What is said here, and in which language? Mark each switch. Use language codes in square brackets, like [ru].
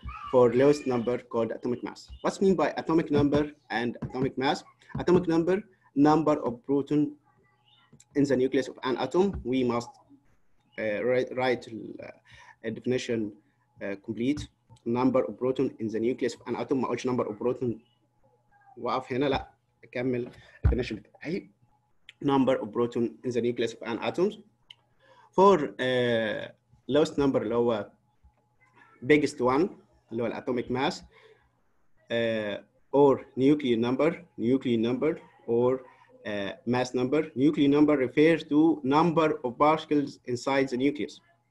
[en] For lowest number called atomic mass. What's mean by atomic number and atomic mass? Atomic number, number of proton in the nucleus of an atom. We must write a definition complete. Number of proton in the nucleus of an atom. [ar] ما قلتش [en] number of proton [ar] وقف هنا، لا أكمل definition بتاعي. [en] Number of proton in the nucleus of an atom. For lowest number [ar] اللي هو [en] biggest one اللي هو الatomic mass or nuclear number or mass number. Nuclear number refers to number of particles inside the nucleus.